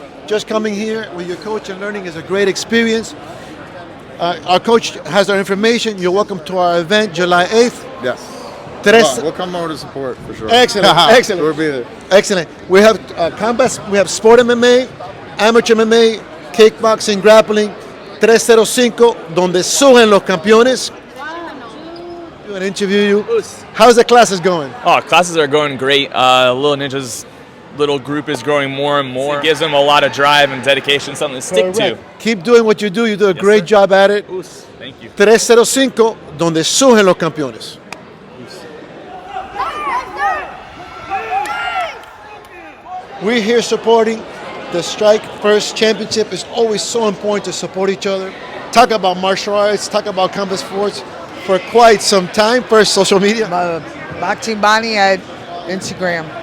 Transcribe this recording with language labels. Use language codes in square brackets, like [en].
[en] Just coming here with your coach and learning is a great experience. Our coach has our information. You're welcome to our event, July 8th. Yes. We'll come over to support for sure. Excellent, excellent. We'll be there. Excellent. We have combat. We have sport MMA, amateur MMA, kickboxing, grappling. [es] 305, donde suben los campeones. [en] I'm going to interview you. How's the classes going? Oh, classes are going great. Little Ninja's little group is growing more and more. It gives them a lot of drive and dedication, something to stick to. Keep doing what you do. You do a great job at it. Thank you. [es] 305, donde surgen los campeones. [en] We're here supporting the Strike First Championship. It's always so important to support each other. Talk about martial arts, talk about combat sports for quite some time. First, social media. Boxing Bonnie at Instagram.